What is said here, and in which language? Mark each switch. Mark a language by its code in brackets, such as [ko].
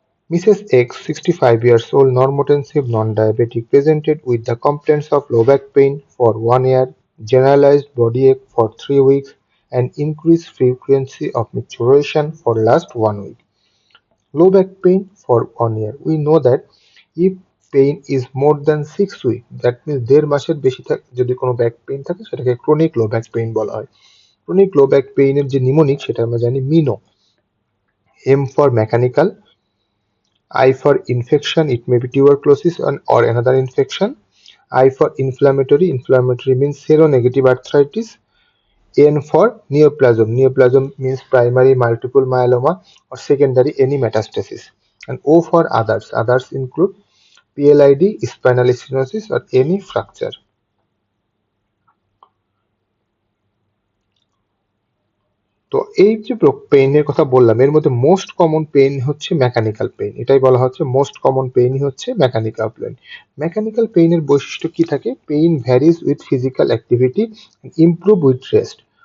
[en] Mrs. X, 65 years old, normotensive, non-diabetic, presented with the complaints of low back pain for 1 year, generalized body ache for 3 weeks, and increased frequency of menstruation for last 1 week. Low back pain for 1 year. We know that if pain is more than 6 weeks, that means [bn] 1.5 মাসের বেশি যদি কোনো back pain থাকে সেটাকে chronic low back pain বলা হয়। Chronic low back পেইনের যে mnemonic সেটা আমরা জানি মিনো। [en] M for mechanical, I for infection, it may be tuberculosis or another infection. I for inflammatory, inflammatory means seronegative arthritis. N for neoplasm, neoplasm means primary multiple myeloma or secondary any metastasis. And O for others, others include PLID, spinal stenosis or any fracture. [bn] তো এই যে পেইনের কথা বললাম এর মধ্যে most common pain হচ্ছে mechanical pain. এটাই বলা হচ্ছে মোস্ট কমন পেইনই হচ্ছে মেকানিক্যাল পেইন। মেকানিক্যাল পেইনের বৈশিষ্ট্য কি থাকে? [en] Pain varies with physical activity, improve with rest.